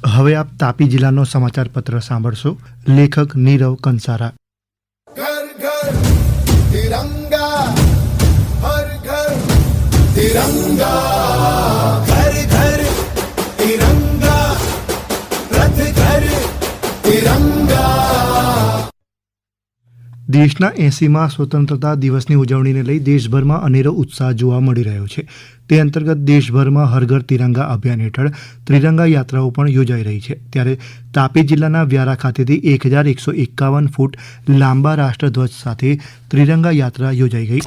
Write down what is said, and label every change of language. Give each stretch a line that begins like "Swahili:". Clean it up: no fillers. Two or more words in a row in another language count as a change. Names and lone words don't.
Gujarati: હવે આપ તાપી જિલ્લાનો સમાચાર પત્ર સાંભળશો. લેખક નીરવ કંસારા.
Hindi: घर घर तिरंगा, हर घर तिरंगा, घर घर तिरंगा, रथ घर तिरंगा.
Gujarati: દેશના 80મા સ્વતંત્રતા દિવસની ઉજવણીને લઈ દેશભરમાં અનેરો ઉત્સાહ જોવા મળી રહ્યો છે. તે અંતર્ગત દેશભરમાં હર ઘર તિરંગા અભિયાન હેઠળ ત્રિરંગા યાત્રાઓ પણ યોજાઈ રહી છે. ત્યારે તાપી જિલ્લાના વ્યારા ખાતેથી 1151 ફૂટ લાંબા રાષ્ટ્રધ્વજ સાથે ત્રિરંગા યાત્રા યોજાઈ ગઈ.